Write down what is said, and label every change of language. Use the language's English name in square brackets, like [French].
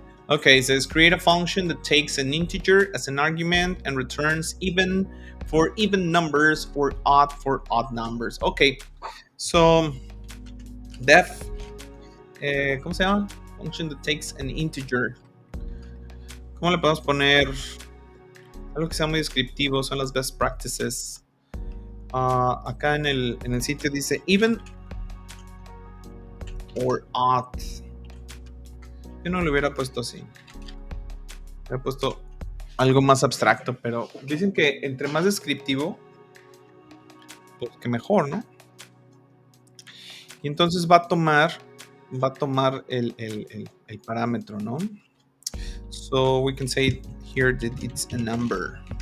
[English] Okay, it says create a function that takes an integer as an argument and returns even for even numbers or odd for odd numbers. Okay, so def, [Spanish] ¿cómo se llama? [English] Function that takes an integer. [Spanish] ¿Cómo le podemos poner algo que sea muy descriptivo? Son las best practices. Acá en el sitio dice even or odd. Yo no le hubiera puesto así. Le hubiera puesto algo más abstracto, pero dicen que entre más descriptivo, pues que mejor, ¿no? Y entonces va a tomar el parámetro, ¿no? [English] So we can say here that it's a number.